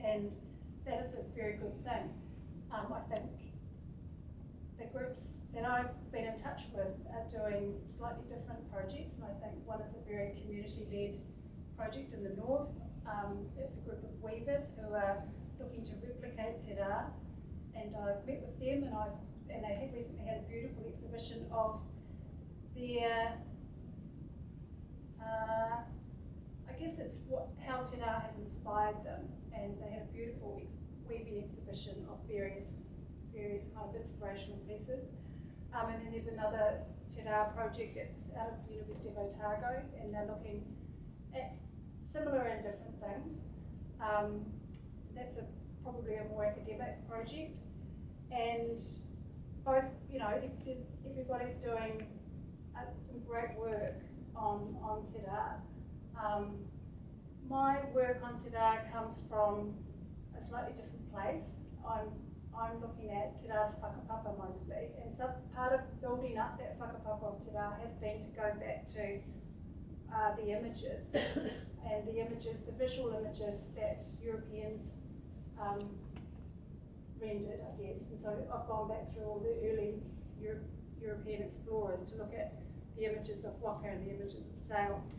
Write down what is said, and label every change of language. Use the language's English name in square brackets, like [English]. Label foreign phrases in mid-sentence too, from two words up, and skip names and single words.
[English] and that is a very good thing. I think the groups that I've been in touch with are doing slightly different projects, and I think one is a very community-led project in the north. It's a group of weavers who are looking to replicate te rā, and I've met with them, and they have recently had a beautiful exhibition of their, I guess it's how te rā has inspired them, and they had a beautiful weaving exhibition of various kind of inspirational pieces. And then there's another te rā project that's out of the University of Otago, and they're looking at similar and different things. That's probably a more academic project, and both, everybody's doing some great work on te rā. My work on te rā comes from a slightly different place. I'm looking at te rā's whakapapa mostly, and some part of building up that whakapapa of te rā has been to go back to the images, and the visual images that Europeans rendered, I guess. And so I've gone back through all the early European explorers to look at the images of waka and the images of sails.